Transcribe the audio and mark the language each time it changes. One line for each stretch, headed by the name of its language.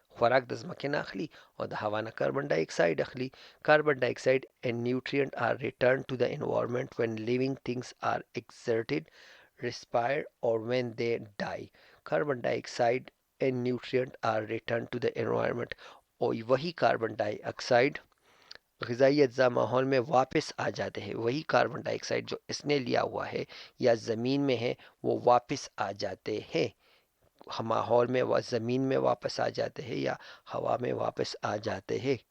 Pashto: خوراک د ځمکې نه اخلي او د هوا نه کاربن ډای اکساید اخلي.
English: Carbon ډای اکساید and nutrient are returned to the environment when living things are exerted, respired or when they die. Carbon dye اکساید and nutrient are returned to the environment.
Urdu: اور وہی carbon ڈائی اکسائڈ غذائی اجزاء ماحول میں واپس آ جاتے ہیں. وہی کاربن ڈائی اکسائڈ جو اس نے لیا ہوا ہے یا زمین میں ہے وہ واپس آ جاتے ہیں ماحول میں، وہ زمین میں واپس آ جاتے ہیں یا ہوا میں واپس آ جاتے ہیں.